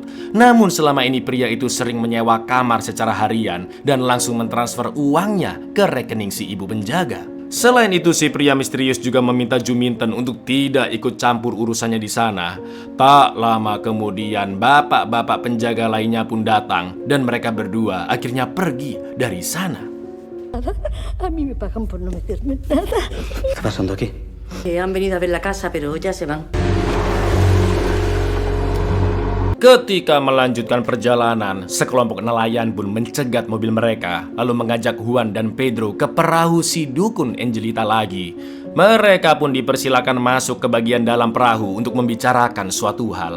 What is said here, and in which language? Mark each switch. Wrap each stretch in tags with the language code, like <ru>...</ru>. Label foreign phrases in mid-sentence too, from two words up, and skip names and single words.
<id>Namun selama ini pria itu sering menyewa kamar secara harian dan langsung mentransfer uangnya ke rekening si ibu penjaga. Selain itu si pria misterius juga meminta Juminten untuk tidak ikut campur urusannya di sana. Tak lama kemudian bapak-bapak penjaga lainnya pun datang dan mereka berdua akhirnya pergi dari sana.</id> <es>A mí me pagan por no meterme en nada. ¿Qué está pasando aquí? Han venido a ver la casa, pero ya se van.</es> <id>Ketika melanjutkan perjalanan, sekelompok nelayan pun mencegat mobil mereka, lalu mengajak Juan dan Pedro ke perahu si dukun Angelita lagi. Mereka pun dipersilakan masuk ke bagian dalam perahu untuk membicarakan suatu hal.</id>